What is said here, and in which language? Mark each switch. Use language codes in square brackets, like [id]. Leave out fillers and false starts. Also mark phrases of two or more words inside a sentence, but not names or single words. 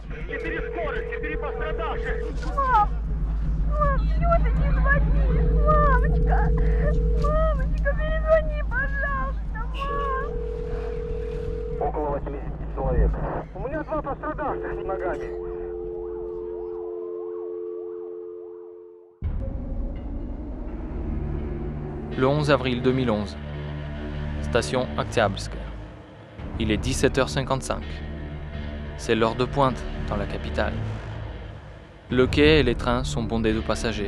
[ru] 4 скорых, 4 пострадавших. Мам, чего ты не звонишь? Мамочка, перезвони, пожалуйста, мам. Около 80 человек. У меня 2 пострадавших с ногами. [fr] Le 11 avril 2011, station Oktyabrskaya. Il est 17h55. C'est l'heure de pointe dans la capitale. Le quai et les trains sont bondés de passagers.